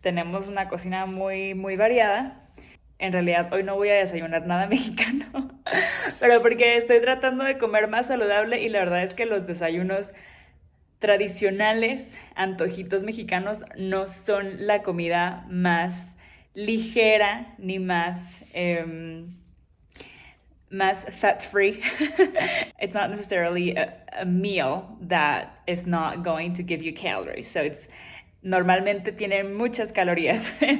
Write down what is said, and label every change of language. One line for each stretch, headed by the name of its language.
Spanish: Tenemos una cocina muy, muy variada. En realidad hoy no voy a desayunar nada mexicano, pero porque estoy tratando de comer más saludable y la verdad es que los desayunos tradicionales, antojitos mexicanos, no son la comida más ligera ni más
English: fat free. It's not necessarily a meal that is not going to give you calories.
Spanish: So normalmente tienen muchas calorías.